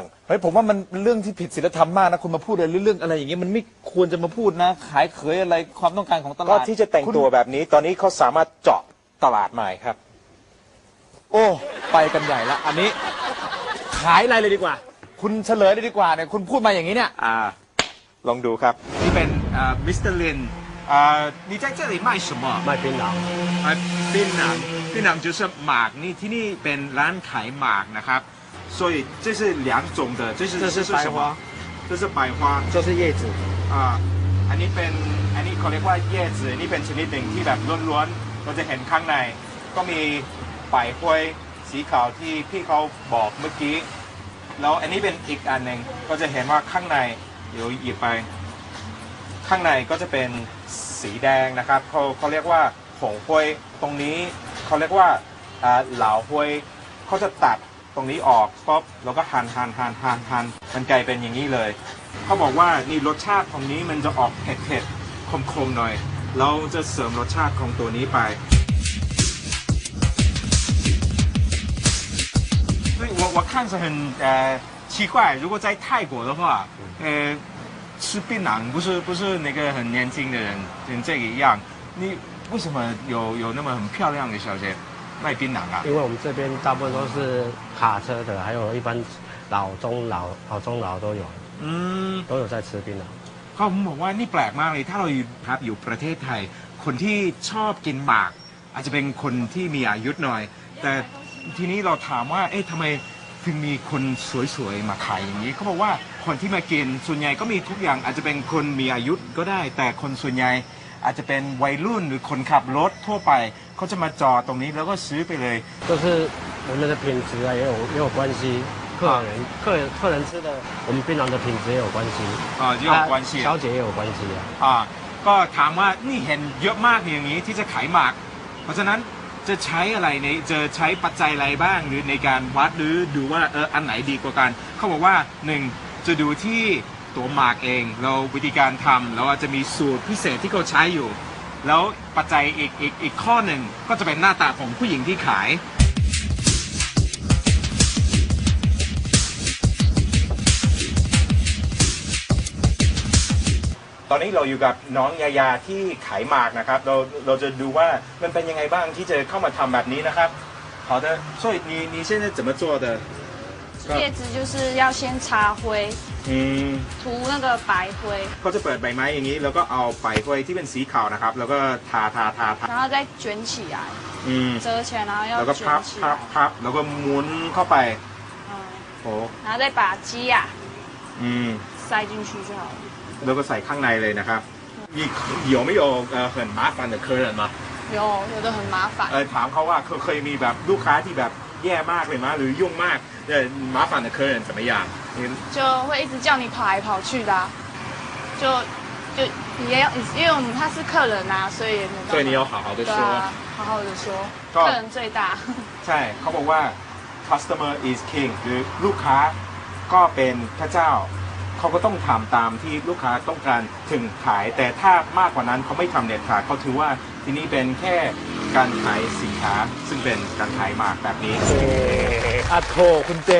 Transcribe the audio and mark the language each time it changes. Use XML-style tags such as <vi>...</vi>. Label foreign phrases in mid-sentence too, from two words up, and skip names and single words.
<th>เฮ้ยผมว่ามันเรื่องที่ผิดศีลธรรมมากนะคุณมาพูดเรื่องอะไรอย่างเงี้ยมันไม่ควรจะมาพูดนะขายเขยอะไรความต้องการของตลาด ก็ที่จะแต่งตัวแบบนี้ตอนนี้เขาสามารถเจาะตลาดใหม่ครับ โอ้ไปกันใหญ่ละอันนี้ขายอะไรเลยดีกว่าคุณเฉลยเลยดีกว่าเนี่ยคุณพูดมาอย่างนี้เนี่ย ลองดูครับ นี่เป็นมิสเตอร์ลิน</th> <zh>你在这里卖什么卖槟榔槟榔就是</zh> <th>หมากนี่ที่นี่เป็นร้านขายหมากนะครับ</th> <zh>所以这是2种的这是白花这是白花这是叶子</zh> <th>อันนี้เขาเรียกว่าเย่จืนี่เป็นชนิดหนึ่งที่แบบล้วนๆเราจะเห็นข้างในก็มีใบห้วยสีขาวที่พี่เขาบอกเมื่อกี้แล้วอันนี้เป็นอี กอันหนึ่งก็จะเห็นว่าข้างในเดี๋ยวหยิบไปข้างในก็จะเป็นสีแดงนะครับเขาเรียกว่าผงห้วยตรงนี้เขาเรียกว่าเหลาห้วยเขาจะตัดตรงนี้ออกปุ๊บแล้วก็หั่นมันกลายเป็นอย่างนี้เลยเขาบอกว่านี่รสชาติของนี้มันจะออกเผ็ดคมๆหน่อยเราจะเสริมรสชาติของตัวนี้ไป</th> <zh>我看着很奇怪，如果在泰国的话，吃槟榔不是那个很年轻的人跟这个一样，你为什么有那么很漂亮的小姐卖槟榔啊？因为我们这边大部分都是卡车的，还有一般中老都有，</zh> <th>อืม</th> <zh>都有在吃槟榔。</zh> <th>ก็ผมบอกว่านี่แปลกมากเลยถ้าเราอยู่ครับอยู่ประเทศไทย คนที่ชอบกินหมาก อาจจะเป็นคนที่มีอายุหน่อย แต่ทีนี้เราถามว่าเอ๊ะทำไมถึงมีคนสวยๆมาขายอย่างนี้เขาบอกว่าคนที่มากินส่วนใหญ่ก็มีทุกอย่างอาจจะเป็นคนมีอายุก็ได้ แต่คนส่วนใหญ่อาจจะเป็นวัยรุ่นหรือคนขับรถทั่วไปเขาจะมาจอดตรงนี้แล้วก็ซื้อไปเลย</th> <zh>就是我们的品质啊也有关系，客人吃的我们槟榔的品质也有关系，</zh> <th>เยอะกว่าเชีย</th> <zh>小姐也有关系啊。</zh> <th>ก็ถามว่านี่เห็นเยอะมากอย่างนี้ที่จะขายหมาก เพราะฉะนั้นจะใช้อะไรจะใช้ปัจจัยอะไรบ้างหรือในการวัดหรือดูว่าอันไหนดีกว่ากันเขาบอกว่าหนึ่งจะดูที่ตัวหมากเองแล้ววิธีการทำแล้วอาจจะมีสูตรพิเศษที่เขาใช้อยู่ แล้วปัจจัยอีกข้อหนึ่งก็จะเป็นหน้าตาของผู้หญิงที่ขาย ตอนนี้เราอยู่กับน้องยายาที่ขายหมากนะครับเราจะดูว่ามันเป็นยังไงบ้างที่จะเข้ามาทำแบบนี้นะครับ</th> <zh>好的所以你现在怎么做的叶子就是要先擦灰，涂那个白灰，</zh> <th>ก็จะเปิดใบไม้อย่างนี้แล้วก็เอาใบกล้วยที่เป็นสีขาวนะครับแล้วก็ทา</th> <zh>然后再卷起来，折起来，然后要</zh> <th>แล้วก็</th> <zh>卷起来，</zh> <th>พับแล้วก็หมุนเข้าไปโอ้</th> <zh>然后再把鸡呀塞进去就好了。</zh> <th>แล้วก็ใส่ข้างในเลยนะครับ</th> <zh>有没有很麻烦的客人吗有的很麻烦。</zh> <th>ถามเขาว่าเคยมีแบบลูกค้าที่แบบแย่มากเลยมั้ยหรือยุ่งมาก</th> <zh>麻烦的客人怎么样就会一直叫你跑来跑去的就也要因为我们他是客人啊所以没办法所以你要好好的说好好的说客人最大</zh> <th>ใช่เขาบอกว่า</th> <en>customer is king</en> <th>คือลูกค้าก็เป็นพระเจ้าเขาก็ต้องทำตามที่ลูกค้าต้องการถึงขายแต่ถ้ามากกว่านั้นเขาไม่ทำเด็ดขาดเขาถือว่าที่นี่เป็นแค่การขายสินค้าซึ่งเป็นการขายหมากแบบนี้ โถคุณเจ</th>